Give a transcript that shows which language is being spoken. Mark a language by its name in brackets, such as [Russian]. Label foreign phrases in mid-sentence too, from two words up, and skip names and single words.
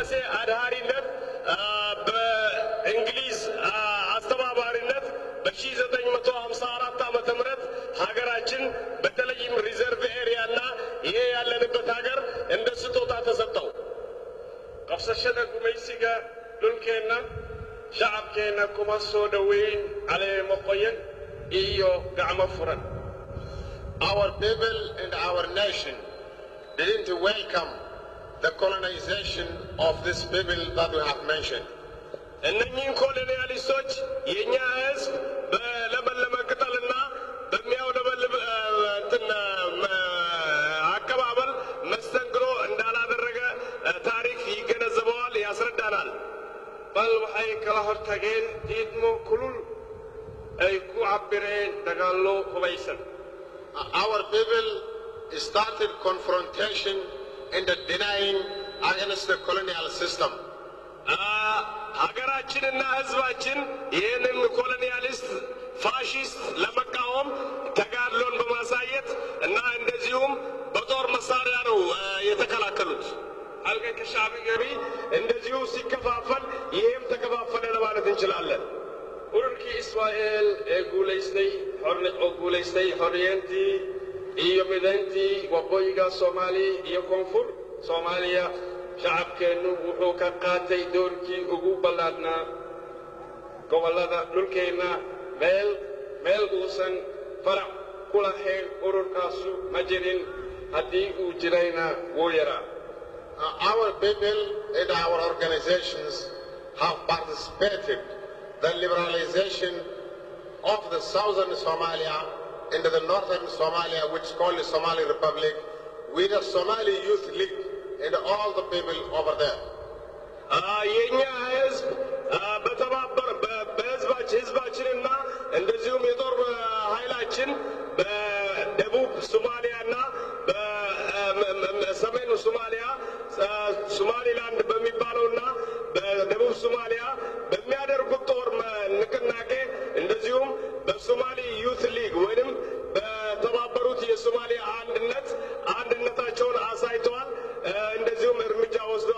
[Amharic] አድሃሪነት በእንግሊዝ አስተባባሪነት በ1954 ዓመተ ምህረት ሀገራችን በተለይም ሪዘርቭ ኤሪያና ይሄ ያለንበት ሀገር እንደ ስጦታ ተሰጠው። [Somali] qabsashada gumaysiga dhulkeena shacabkeena kuma soo dhaweyn caleemo qoyan iyo gacmo furan. [English] Our people and our nation didn't welcome the colonization of this people that we have mentioned. [Amharic] እነኚህን ኮሎኒያሊስቶች የእኛ ህዝብ በለመለመ ቅጠልና በሚያውለበልብ አቀባበል መስተንግዶ እንዳላደረገ ታሪክ ይገነዘበዋል፣ ያስረዳናል። በል [Somali] waxay kala hortageen diidmo kulul ay ku cabireen dagaallo hubaysan. [English] Our people started confrontation and denying against the colonial system. [Amharic] ሀገራችንና ህዝባችን ይህንን ኮሎኒያሊስት ፋሺስት ለመቃወም ተጋድሎን በማሳየት እና እንደዚሁም በጦር መሳሪያ ነው የተከላከሉት። [Somali] halka ka shacbigari [Amharic] እንደዚሁ ሲከፋፈል ይሄም ተከፋፈለ ለማለት እንችላለን። ururkii [Somali] Israel ee guulaystay xorriyantii iyo midayntii waqooyiga Soomaali iyo koonfur Soomaaliya shacabkeenu wuxuu ka qaatay doorkii ugu ballaadnaa gobollada dhulkeena meel uusan farac ku lahayn ururkaasu ma jirin, haddii uu jirayna wuu yaraa. [English] Our people and our organizations have participated the liberalization of the southern Somalia into the northern Somalia, which is called the Somali Republic, with the Somali Youth League and all the people over there. [Amharic] የኛ ህዝብ በተባበረ በህዝባችንና እንደዚሁም የጦር ኃይላችን በደቡብ ሶማሊያና በሰሜኑ ሶማሊያ ሶማሊላንድ በሚባለውና በደቡብ ሶማሊያ በሚያደርጉት ጦር ንቅናቄ እንደዚሁም በሶማሊ ዩት ሊግ ወይንም በተባበሩት የሶማሊያ አንድነታቸውን አሳይተዋል። እንደዚሁም እርምጃ ወስደዋል።